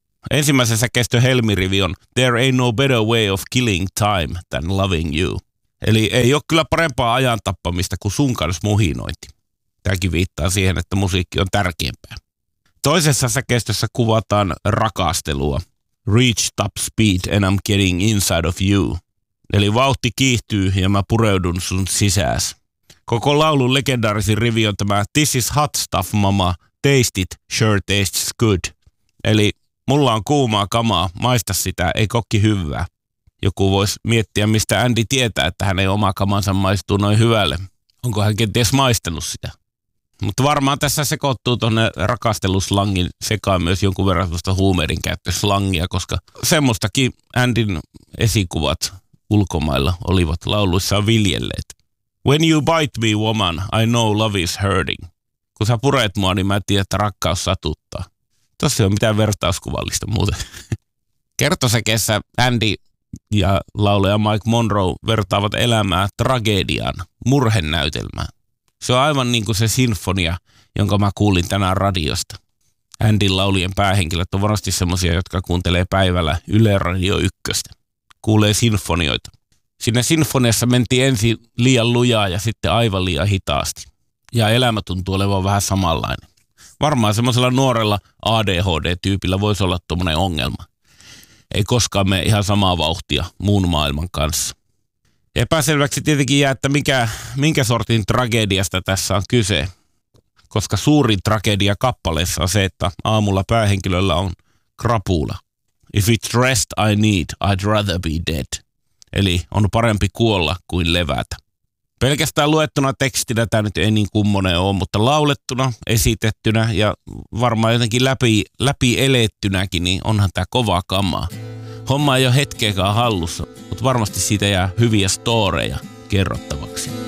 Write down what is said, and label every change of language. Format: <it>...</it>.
<fi>Ensimmäisen säkeistön helmirivi on</fi> <en>There ain't no better way of killing time than loving you.</en> <fi>Eli ei ole kyllä parempaa ajan tappamista kuin sun kanssa muhinointi. Tämäkin viittaa siihen, että musiikki on tärkeämpää. Toisessa säkeistössä kuvataan rakastelua.</fi> <en>Reach top speed and I'm getting inside of you.</en> <fi>Eli vauhti kiihtyy ja mä pureudun sun sisääs. Koko laulun legendaarisin rivi on tämä</fi> <en>This is hot stuff, mama. Taste it, sure tastes good.</en> <fi>Eli mulla on kuumaa kamaa, maista sitä, ei kokki hyvää. Joku voisi miettiä, mistä Andy tietää, että hänen oma kamansa maistuu noin hyvälle. Onko hän kenties maistanut sitä? Mutta varmaan tässä sekoittuu tuonne rakasteluslangin sekaan myös jonkun verran sellaista huumeiden käyttöslangia, koska semmoistakin Andyn esikuvat ulkomailla olivat lauluissaan viljelleet.</fi> <en>When you bite me, woman, I know love is hurting.</en> <fi>Kun sä puret mua, niin mä en tiedä, että rakkaus satuttaa. Tossa ei ole mitään vertauskuvallista muuten. Kertosäkeessä Andy ja laulaja Mike Monroe vertaavat elämää tragediaan, murhenäytelmään. Se on aivan niin kuin se sinfonia, jonka mä kuulin tänään radiosta. Andyn laulien päähenkilöt on varmasti semmosia, jotka kuuntelee päivällä Yle Radio 1. Kuulee sinfonioita. Siinä sinfoniassa mentiin ensin liian lujaa ja sitten aivan liian hitaasti. Ja elämä tuntuu olevan vähän samanlainen. Varmaan semmoisella nuorella ADHD-tyypillä voisi olla tuommoinen ongelma. Ei koskaan mene ihan samaa vauhtia muun maailman kanssa. Epäselväksi tietenkin jää, että minkä sortin tragediasta tässä on kyse. Koska suurin tragedia kappaleessa on se, että aamulla päähenkilöllä on krapula.</fi> <en>If it's rest I need, I'd rather be dead.</en> <fi>Eli on parempi kuolla kuin levätä. Pelkästään luettuna tekstinä tämä nyt ei niin kummonen ole, mutta laulettuna, esitettynä ja varmaan jotenkin läpi elettynäkin, niin onhan tämä kovaa kamaa. Homma ei ole hetkeäkään hallussa, mutta varmasti siitä jää hyviä storeja kerrottavaksi.</fi>